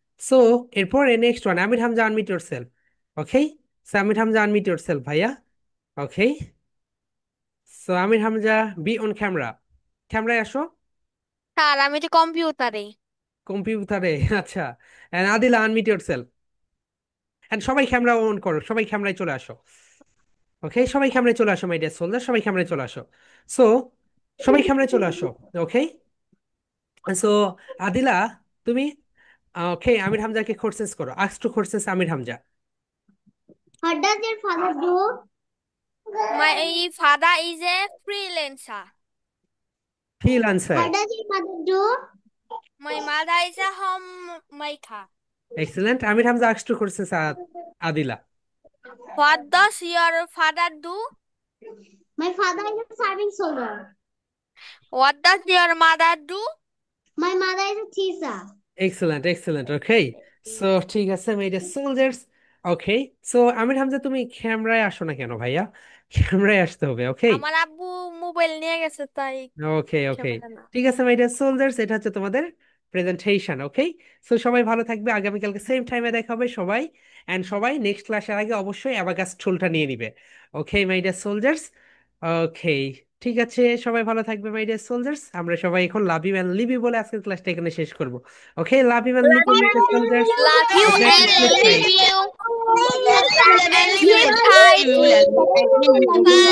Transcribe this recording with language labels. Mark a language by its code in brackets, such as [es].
[en] So এরপরে next one, Amir Hamza unmute yourself। Okay, so Amir Hamza unmute yourself ভাইয়া। Okay, so Amir Hamza be on camera। [bn] ক্যামেরায় আসো। Sir আমি তো কম্পিউটারে। কম্পিউটারে আচ্ছা। [en] and Adila unmute yourself। [bn] and সবাই ক্যামেরা অন করো, সবাই ক্যামেরায় চলে আসো। ওকে, সবাই ক্যামেরায় চলে আসো [en] my dear soldier, [bn] সবাই ক্যামেরায় চলে আসো। সো সবাই ক্যামেরায় চলে আসো। ওকে, সো আদিলা তুমি ওকে আমির হামজাকে কোর্সেস করো, [en] ask to courses [bn] Aamir Hamza. [en] What does your father do? My father is a freelancer. Full answer. What does your mother do? My mother is a homemaker. Excellent. Amir Hamza ask to courses Adila. What does your father do? My father is a serving soldier. What does your mother do? My mother is a teacher. Excellent, excellent. Okay, so [bn] ঠিক আছে [en] My dear soldiers. [bn] Okay, so আমির হামজা তুমি ক্যামেরায় আসো না কেন ভাইয়া? ক্যামেরায় আসতে হবে। ওকে, আমার আব্বু মোবাইল নিয়ে গেছে তাই [en] okay, okay, [bn] ক্যামেরা না। ঠিক আছে [en] my dear soldiers, [bn] এটা হচ্ছে তোমাদের প্রেজেন্টেশন। ওকে, সো সবাই ভালো থাকবে, আগামীকালকে সেম টাইমে দেখা হবে সবাই। অ্যান্ড সবাই নেক্সট ক্লাসের আগে অবশ্যই অ্যাবাকাস টুলটা নিয়ে নিবে। ওকে [en] My dear soldiers. [bn] ওকে, ঠিক আছে, সবাই ভালো থাকবে [en] My dear soldiers. [bn] আমরা সবাই এখন [en] love you and leave you [bn] বলে আজকের ক্লাসটা এখানে শেষ করবো। [en] Okay, love you and leave you my dear soldiers. Love you good night, and sleep tight. leave you and leave you tight. Bye.